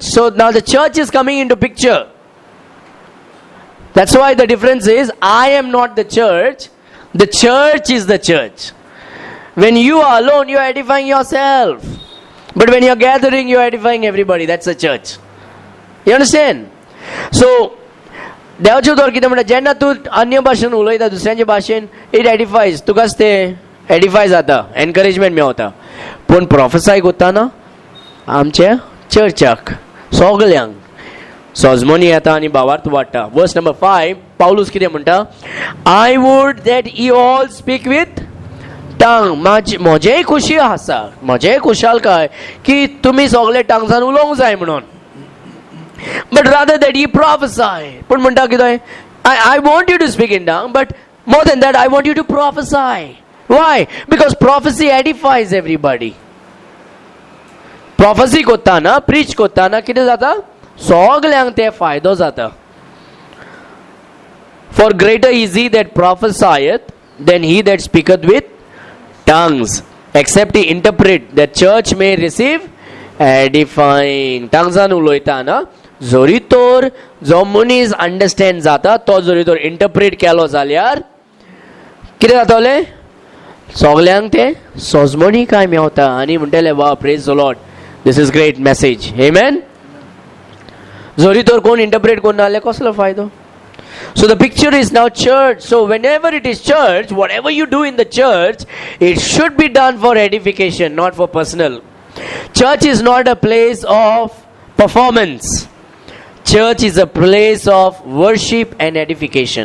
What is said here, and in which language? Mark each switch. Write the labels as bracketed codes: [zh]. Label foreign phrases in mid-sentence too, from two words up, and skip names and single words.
[en] So now the church is coming into picture. That's why the difference is, I am not the church is the church. When you are alone, you are edifying yourself. But when you are gathering, you are edifying everybody. That's the church. You understand? [kok] So देवाचे उतर कितें म्हणटा, जेन्ना तूं अन्य भाशेन उलयता दुसऱ्यांचे भाशेन, [en] it edifies, [kok] तुकाच ते एडिफाय जाता, एनकरेजमेंट मेळटा. पूण प्रोफेसाय करतना आमच्या चर्चाक सगल्यांक सोजमोनी येता आनी भावार्थ वाडटा. [en] verse number [kok] 5, पावलूस कितें म्हणटा, [en] I would that you all speak with tongue. [kok] म्हजेय खुशी आसा, म्हजेय खुशालकाय की तुमी सगळे टंग्सान उलोवंक जाय म्हणून. [en] But rather that ye prophesy. [kok] But म्हणटा कितें, [en] I want you to speak in tongue, but more than that I want you to prophesy. Why? Because prophecy edifies everybody. [kok] Prophecy कोत्ताना, preach कोत्ताना कितें जाता, सगल्यांक ते फायदो जाता. [en] For greater is he that prophesieth than he that speaketh with tongues, except he interpret, that church may receive edifying. [kok] Tonguesan उलयताना जोरी तोर जो मनीस अंडरस्टँड जाता तो जोरी तोर इंटरप्रेट केलो जाल्यार कितें जातलें, सगल्यांक ते सोजमणी काय मेवता आनी म्हणटले वा [en] praise the Lord, this is great message, [kok] आमेन. जोरी तोर कोण इंटरप्रेट कोन्ना जाल्यार कसलो फायदो. [en] So the picture is now church. So whenever it is church, whatever you do in the church, it should be done for edification, not for personal. Church is not a place of performance. Church is a place of worship and edification.